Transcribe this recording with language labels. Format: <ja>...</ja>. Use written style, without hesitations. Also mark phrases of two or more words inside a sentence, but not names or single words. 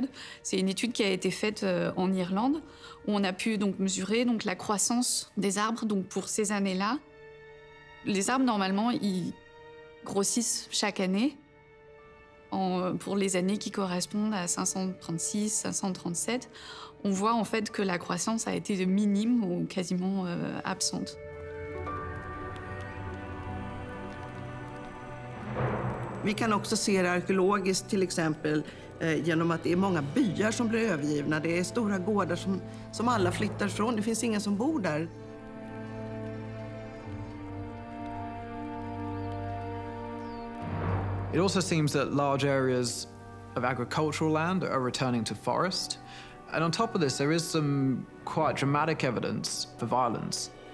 <fr>C'est une étude qui a été faite en Irlande, où on a pu donc mesurer donc, la croissance des arbres donc, pour ces années-là. Les arbres, normalement, ils grossissent chaque année pour les années qui correspondent à 536, 537. On voit en fait que la croissance a été minime ou quasiment absente.</fr> <sv>Vi kan också se det arkeologiskt till exempel genom att det är många byar som blir övergivna. Det är stora gårdar som alla flyttar från. Det finns ingen som bor där.</sv> <en>It also seems that large areas of agricultural land are returning to forest. And on top of this, there is some quite dramatic evidence for violence.</en>